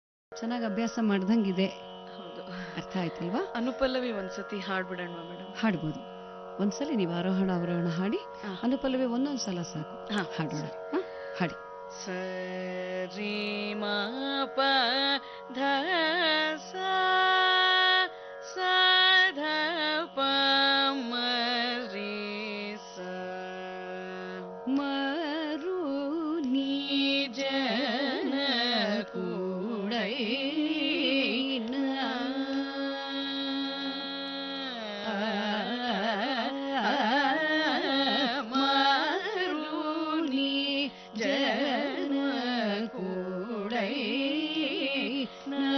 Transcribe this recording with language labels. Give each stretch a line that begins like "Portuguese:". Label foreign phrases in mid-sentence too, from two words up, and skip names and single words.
Kannada: ಚೆನ್ನಾಗಿ ಅಭ್ಯಾಸ ಮಾಡ್ದಂಗಿದೆ. ಹೌದು. ಅರ್ಥ ಆಯ್ತಲ್ವಾ? ಅನುಪಲ್ಲವಿ ಒಂದ್ಸತಿ ಹಾಡ್ಬಿಡೋಣ ಮೇಡಮ್. ಹಾಡ್ಬೋದು. ಒಂದ್ಸಲಿ ನೀವು ಆರೋಹಣ ಅವರೋಹಣ ಹಾಡಿ, ಹಾ. ಅನುಪಲ್ಲವಿ ಒಂದೊಂದು ಸಲ ಸಾಕು. ಹಾ, ಹಾಡೋಣ. ಸರಿ. ಹಾಡಿ. ಸರಿ ಮ ಪ ಧ ಸಾ ಸಾ ಧ ಪ ಮ ರಿ ಸಾ ಮರು ಜನ ಕೂಡೈನ ಮರುನಿ ಜನ ಕೂಡೈನ